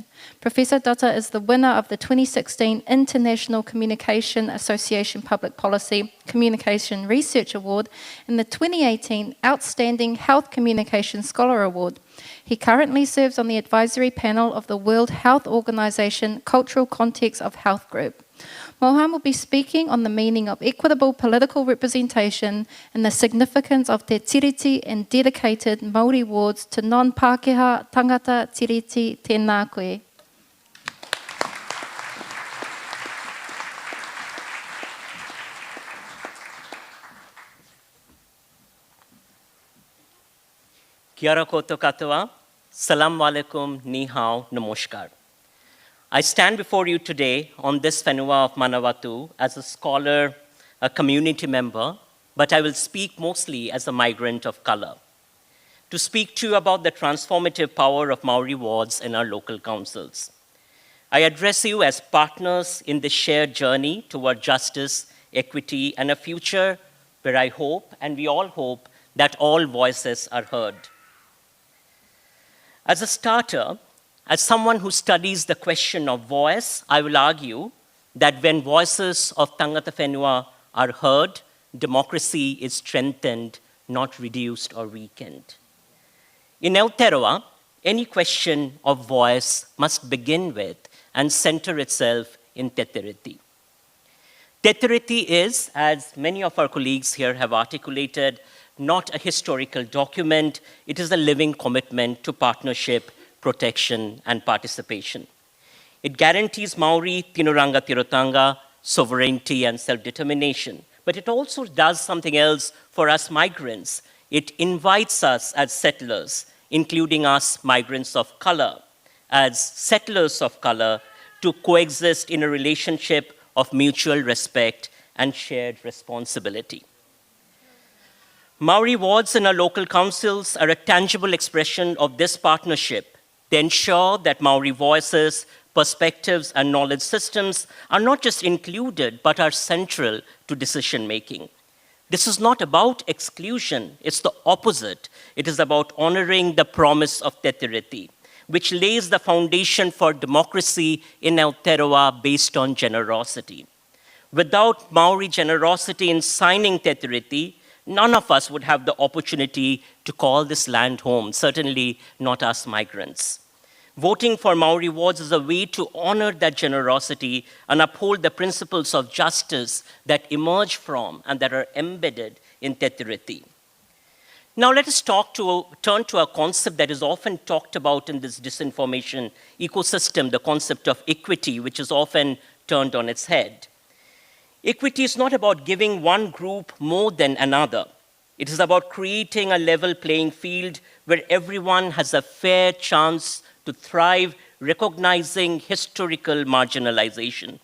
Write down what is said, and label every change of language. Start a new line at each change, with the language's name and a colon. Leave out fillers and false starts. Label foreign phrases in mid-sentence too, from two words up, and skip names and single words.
English: Professor Dutta is the winner of the 2016 International Communication Association Public Policy Communication Research Award and the 2018 Outstanding Health Communication Scholar Award. He currently serves on the advisory panel of the World Health Organization Cultural Context of Health Group. Mohan will be speaking on the meaning of equitable political representation and the significance of te tiriti and dedicated Māori wards to non-Pākehā
Māori: tangata tiriti. Tēnā koe. Kia ora koutou katoa.
Arabic: سلام عليكم,
Chinese: 你好,
English: namaskar. I stand before you today on this whenua of
Māori: Manawatū
English: as a scholar, a community member, but I will speak mostly as a migrant of color, to speak to you about the transformative power of Māori wards in our local councils. I address you as partners in this shared journey toward justice, equity, and a future where I hope, and we all hope, that all voices are heard. As a starter, as someone who studies the question of voice, I will argue that when voices of
Māori: tangata whenua
English: are heard, democracy is strengthened, not reduced or weakened. In Aotearoa, any question of voice must begin with and center itself in te tiriti. Te tiriti is, as many of our colleagues here have articulated, not a historical document. It is a living commitment to partnership, protection, and participation. It guarantees Māori
Māori: tinuranga tirotanga,
English: sovereignty, and self-determination. But it also does something else for us migrants. It invites us as settlers, including us migrants of color, as settlers of color, to coexist in a relationship of mutual respect and shared responsibility. Māori wards in our local councils are a tangible expression of this partnership. They ensure that Māori voices, perspectives, and knowledge systems are not just included, but are central to decision-making. This is not about exclusion, it's the opposite. It is about honoring the promise of te tiriti, which lays the foundation for democracy in Aotearoa based on generosity. Without Māori generosity in signing te tiriti, none of us would have the opportunity to call this land home, certainly not us migrants. Voting for Māori wards is a way to honor that generosity and uphold the principles of justice that emerge from and that are embedded in te tiriti. Now let us turn to a concept that is often talked about in this disinformation ecosystem, the concept of equity, which is often turned on its head. Equity is not about giving one group more than another. It is about creating a level playing field where everyone has a fair chance to thrive, recognizing historical marginalization.